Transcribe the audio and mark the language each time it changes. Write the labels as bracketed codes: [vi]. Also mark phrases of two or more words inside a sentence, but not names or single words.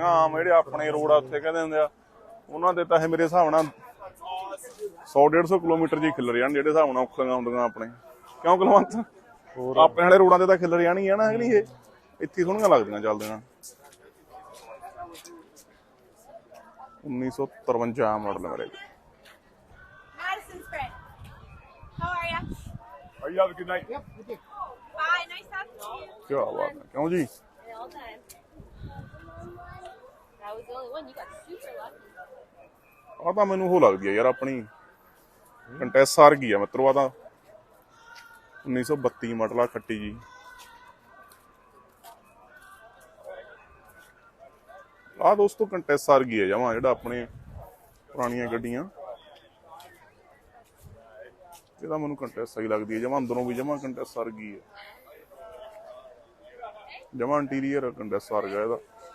[pa] ਆਮ ਜਿਹੜੇ ਆਪਣੇ ਰੋਡ ਆ ਉੱਥੇ ਕਹਿੰਦੇ ਹੁੰਦੇ ਆ ਉਹਨਾਂ ਦੇ ਤਾਂ ਇਹ ਮੇਰੇ ਹਿਸਾਬ ਨਾਲ 100-150 ਕਿਲੋਮੀਟਰ ਜੀ ਖਿਲਰ ਜਾਣ ਜਿਹੜੇ ਹਿਸਾਬ ਨਾਲ ਔਖੀਆਂ ਹੁੰਦੀਆਂ ਆਪਣੇ। ਕਿਉਂ ਕੁਲਵੰਤ? ਆਪਣੇ ਵਾਲੇ ਰੋਡਾਂ ਤੇ ਤਾਂ ਖਿਲਰ ਜਾਣੀ ਆ ਨਾ, ਕਿ ਨਹੀਂ? ਇਹ ਇੱਥੇ ਸੋਹਣੀਆਂ ਲੱਗਦੀਆਂ ਚੱਲਦੀਆਂ। 1953 ਮਾਡਲ ਮੇਰੇ। [en] How are you? You have a good night. Yep. Bye. Nice talking to you. [hi] क्या बात है, क्यों जी? [en] was the only one. You got super lucky. [pa] ਆ ਤਾਂ ਮੈਨੂੰ ਉਹ ਲੱਗਦੀ ਆ ਯਾਰ ਆਪਣੀ ਕੰਟੈਸ ਆ ਗਈ ਆ ਮਿੱਤਰੋ। ਆ ਤਾਂ 1932 ਮਾਡਲ ਆ ਖੱਟੀ ਜੀ। ਆ ਦੋਸਤੋ ਕੰਟੈਸ ਆ ਗਈ ਆ ਜਮਾਂ, ਜਿਹੜਾ ਆਪਣੇ ਪੁਰਾਣੀਆਂ ਗੱਡੀਆਂ ਇਹਦਾ ਮੈਨੂੰ ਕੰਟੈਸ ਸਹੀ ਲੱਗਦੀ ਹੈ ਜਮਾਂ, ਅੰਦਰੋਂ ਵੀ ਜਮਾਂ ਕੰਟੈਸ ਆ ਗਈ ਹੈ, ਜਮਾਂ ਇੰਟੀਰੀਅਰ ਕੰਟੈਸ ਆ ਗਿਆ ਇਹਦਾ।